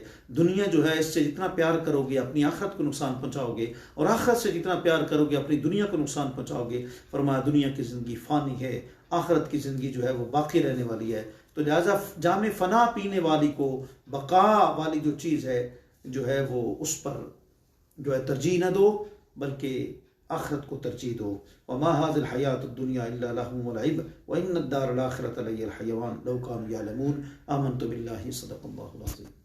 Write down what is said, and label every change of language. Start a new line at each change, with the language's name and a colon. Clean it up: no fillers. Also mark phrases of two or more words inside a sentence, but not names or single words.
Hindi: दुनिया जो है, इससे जितना प्यार करोगे अपनी आखिरत को नुकसान पहुँचाओगे, और आखिरत से जितना प्यार करोगे अपनी दुनिया को नुकसान पहुँचाओगे। फरमाया दुनिया की ज़िंदगी फ़ानी है, आखिरत की ज़िंदगी जो है वो बाकी रहने वाली है। तो लिहाजा जामे फ़ना पीने वाली को बका वाली जो चीज़ है जो है वो उस पर जो है तरजीह न दो, बल्कि आखिरत को तरजीह दो।
Arabic: وما هذه الحياة الدنيا إلا لهو ولعب وإن الدار الآخرة لهي الحيوان لو كانوا يعلمون. آمنت بالله صدق الله العظيم.